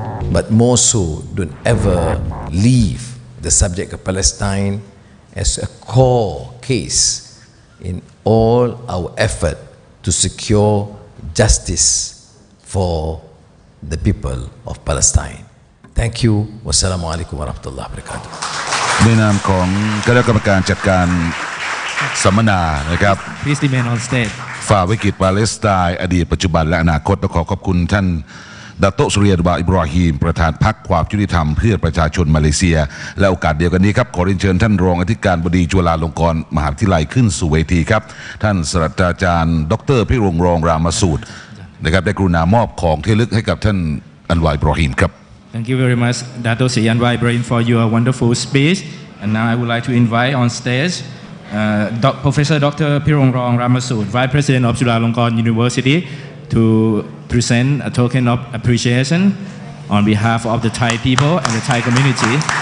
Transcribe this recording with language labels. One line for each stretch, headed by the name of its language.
English: But more so, don't ever leave the subject of Palestine as a core case in all our effort to secure justice for the people of Palestine. Thank you.
Arabic: Wassalamu alaikum wa rahmatullahi wa barakatuh.
Thai: ในนามของคณะกรรมการจัดการสัมมนานะครับ
English: Please remain on stage.
Thai: ฝ่าวิกฤตปาเลสไตน์อดีตปัจจุบันและอนาคตและขอขอบคุณท่านดาโตสุริยะ อิบราฮิมประธานพรรคความยุติธรรมเพื่อประชาชนมาเลเซียและโอกาสเดียวกันนี้ครับขอเรียนเชิญท่านรองอธิการบดีจุฬาลงกรณ์มหาวิทยาลัยขึ้นสู่เวทีครับท่านศาสตราจารย์ดร. พิรงค์รองรามาสูตรนะครับได้กรุณามอบของที่ระลึกให้กับท่านอันวา อิบราฮิมครับ
English: Thank you very much, Dato Sri Anwar Ibrahim, for your wonderful speech. And now I would like to invite on stage Professor Dr. Pirong Ramasud, Vice President of Chulalongkorn University, to present a token of appreciation on behalf of the Thai people and the Thai community.